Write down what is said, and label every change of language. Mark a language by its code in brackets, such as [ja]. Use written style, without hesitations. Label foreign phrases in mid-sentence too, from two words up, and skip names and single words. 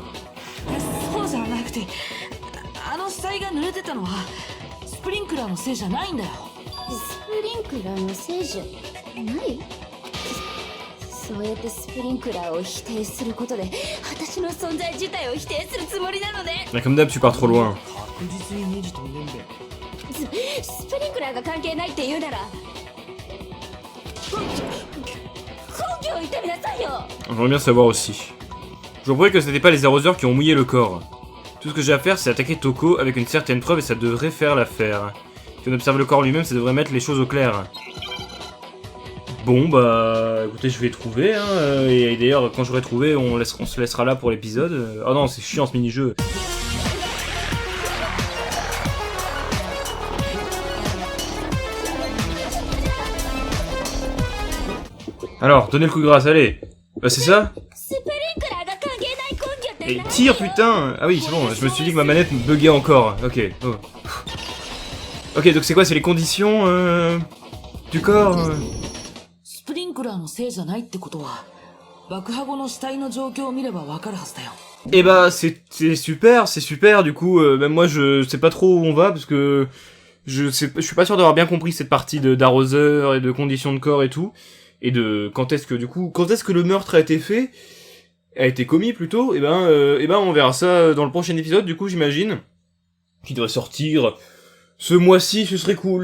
[ja] そうじゃなくて、あの死体が濡れてたのはスプリンクラーのせいじゃないんだよ。スプリンクラーのせいじゃない？そうやってスプリンクラーを否定することで私の存在自体を否定するつもりなのね。 [fr] Bah, comme d'hab, tu pars trop loin. [ja] 確実にネジ飛んでんべ。スプリンクラーが関係ないって言うなら根拠を言ってみなさいよ。 [fr] J'aimerais bien savoir aussi. Je croyais que c'était pas les arroseurs qui ont mouillé le corps. Tout ce que j'ai à faire, c'est attaquer Toko avec une certaine preuve et ça devrait faire l'affaire. Si on observe le corps lui-même, ça devrait mettre les choses au clair. Bon, bah, écoutez, je vais trouver, hein, et d'ailleurs, quand j'aurai trouvé, on se laissera là pour l'épisode. Oh non, c'est chiant ce mini-jeu. Alors, donnez le coup de grâce, allez. Bah, c'est ça? [ja] スプリンクラーが関係ない根拠って [fr] Et [ja] 何？ [fr] tire, putain! Ah oui, c'est bon, je me suis dit que ma manette me buguait encore. Ok. Oh. Ok, donc c'est quoi? C'est les conditions du corps [ja] スプリンクラーのせいじゃないってことは、爆破後の死体の状況を見ればわかるはずだよ。 [fr] Eh bah, c'est super, du coup, même moi je sais pas trop où on va, parce que je suis pas sûr d'avoir bien compris cette partie d'arroseur et de conditions de corps et tout, et de quand est-ce que le meurtre a été commis plutôt, et ben on verra ça dans le prochain épisode, du coup j'imagine, qui devrait sortir ce mois-ci, ce serait cool.